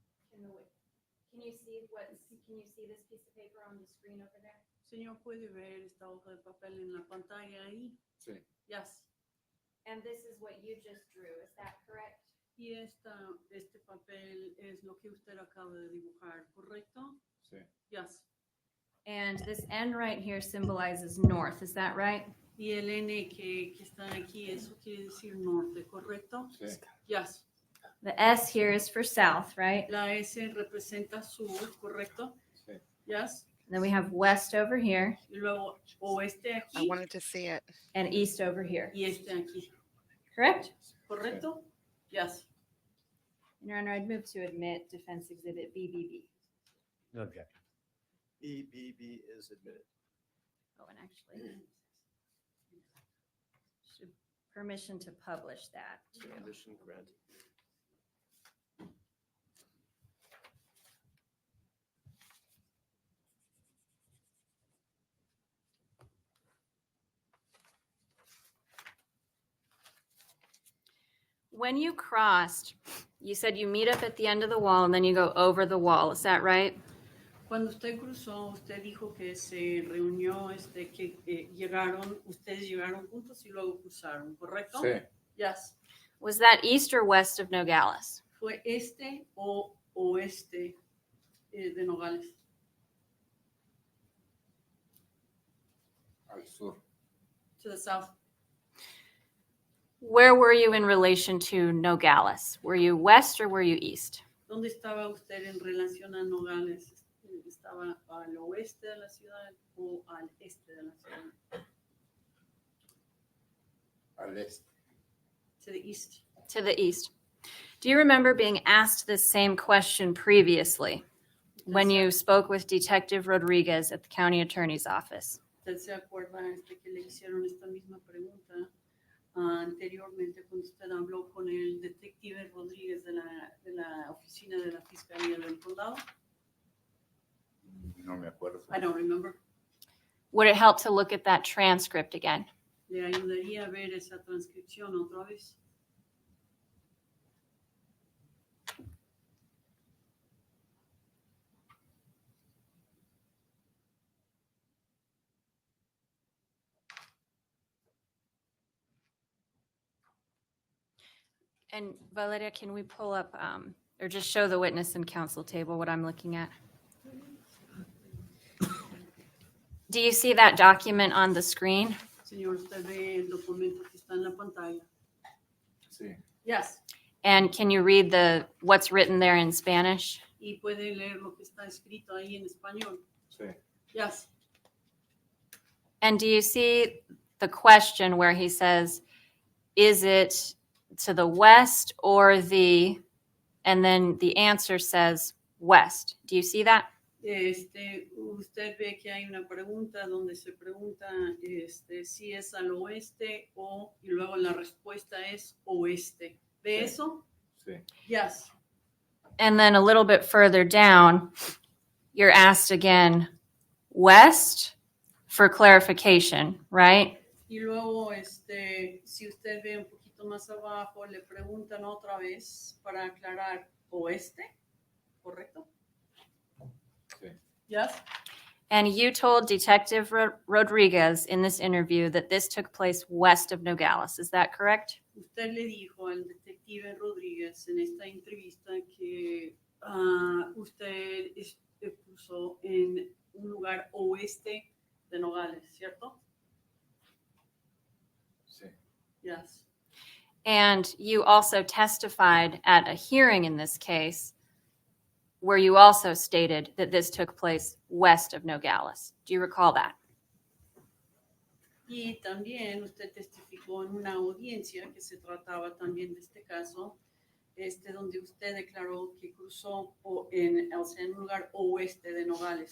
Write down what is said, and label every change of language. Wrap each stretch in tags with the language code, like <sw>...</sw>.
<en>Can you see this piece of paper on the screen over there?</en> <es>Señor, ¿puede ver esta hoja de papel en la pantalla ahí? Sí.</es> <en>Yes. And this is what you just drew, is that correct?</en> <es>Y este papel es lo que usted acaba de dibujar, ¿correcto? Sí.</es> <en>Yes. And this N right here symbolizes north, is that right?</en> <es>Y el N que está aquí, eso quiere decir norte, ¿correcto? Sí.</es> <en>Yes. The S here is for south, right?</en> <es>La S representa sur, ¿correcto? Sí.</es> <en>Yes. Then we have west over here</en> <es>Y luego oeste</es> <en>I</en> <es>aquí</es> <en>wanted to see it. and east over here,</en> <es>y este aquí,</es> <en>correct?</en> <es>¿correcto?</es> <en>Yes. Your Honor, I'd move to admit defense exhibit BBB. No objection. BBB is admitted. Oh, and actually, should permission to publish that too. Condition granted. When you crossed, you said you meet up at the end of the wall and then you go over the wall. Is that right?</en> <es>Cuando usted cruzó, usted dijo que se reunió, que ustedes llegaron juntos y luego cruzaron, ¿correcto? Sí,</es> <en>Yes. Was that east or west of Nogales?</en> <es>¿Fue este o oeste de Nogales? al sur.</es> <en>To the south. Where were you in relation to Nogales? Were you west or were you east?</en> <es>¿Dónde estaba usted en relación a Nogales? ¿Estaba al oeste de la ciudad o al este de la ciudad? Al este.</es> <en>To the east. To the east. Do you remember being asked this same question previously when you spoke with Detective Rodriguez at the county attorney's office?</en> <es>¿Usted se acuerda que le hicieron esta misma pregunta anteriormente cuando usted habló con el detective Rodríguez de la oficina de la Fiscalía del Condado? No me acuerdo.</es> <en>I don't remember. Would it help to look at that transcript again?</en> <es>¿Le ayudaría a ver esa transcripción otra vez?</es> <en>And Valeria, can we pull up or just show the witness and counsel table what I'm looking at? Do you see that document on the screen?</en> <es>Señor, usted ve el documento que está en la pantalla. Sí,</es> <en>Yes. And can you read what's written there in Spanish?</en> <es>Y puede leer lo que está escrito ahí en español. sí,</es> <en>Yes. And do you see the question where he says, is it to the west or and then the answer says west. Do you see that?</en> <es>Usted ve que hay una pregunta donde se pregunta si es al oeste y luego la respuesta es oeste. ¿Ve eso? sí.</es> <en>Yes. And then a little bit further down, you're asked again, west for clarification, right?</en> <es>Y luego, si usted ve un poquito más abajo, le preguntan otra vez para aclarar oeste, ¿correcto? Sí.</es> <en>Yes. And you told Detective Rodriguez in this interview that this took place west of Nogales. Is that correct?</en> <es>Usted le dijo al detective Rodríguez en esta entrevista que usted puso en un lugar oeste de Nogales, ¿cierto? Sí.</es> <en>Yes. And you also testified at a hearing in this case where you also stated that this took place west of Nogales. Do you recall that?</en> <es>Y también usted testificó en una audiencia que se trataba también de este caso, donde usted declaró que cruzó en un lugar oeste de Nogales.</es>